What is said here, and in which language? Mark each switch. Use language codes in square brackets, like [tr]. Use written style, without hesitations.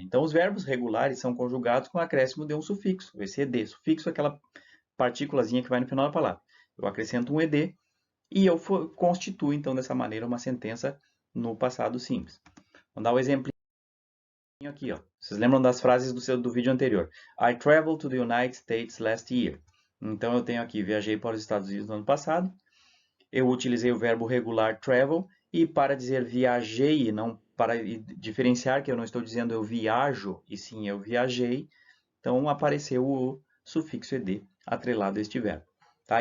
[pt] Então, os verbos regulares são conjugados com o acréscimo de um sufixo, esse ED. Sufixo é aquela partículazinha que vai no final da palavra. Eu acrescento um ED e eu constituo, então, dessa maneira, uma sentença no passado simples. Vamos dar um exemplo aqui, ó. Vocês lembram das frases do vídeo anterior? [en] I traveled to the United States last year. [pt] Então, eu tenho aqui, viajei para os Estados Unidos no ano passado. Eu utilizei o verbo regular travel. E para dizer viajei, não para diferenciar que eu não estou dizendo eu viajo, e sim eu viajei, então apareceu o sufixo ed atrelado a este verbo. Tá?